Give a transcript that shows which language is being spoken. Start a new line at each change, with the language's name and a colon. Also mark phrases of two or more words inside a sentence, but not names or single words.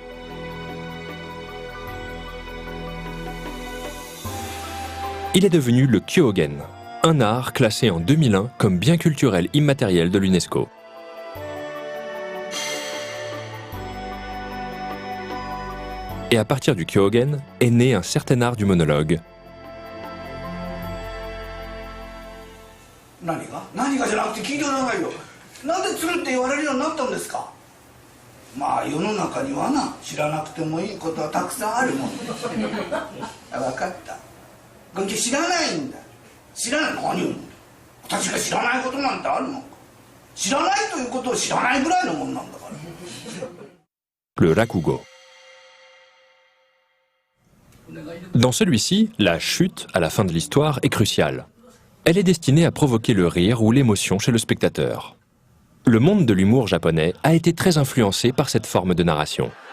French: Il est devenu le kyogen, un art classé en 2001 comme bien culturel immatériel de l'UNESCO. Et à partir du kyogen est né un certain art du monologue.
Japanese: 何がじゃなくて聞いてくださいよ。なんで作るって言われるようになったんですか。まあ世の中にはな、知らなくてもいいことはたくさんあるもん。分かった。ゴンキ知らないんだ。知らない何を。私が知らないことなんてあるのか。知らないということを知らないぐらいのもんなんだから。
French: Le rakugo. Dans celui-ci, la chute à la fin de l'histoire est cruciale. Elle est destinée à provoquer le rire ou l'émotion chez le spectateur. Le monde de l'humour japonais a été très influencé par cette forme de narration.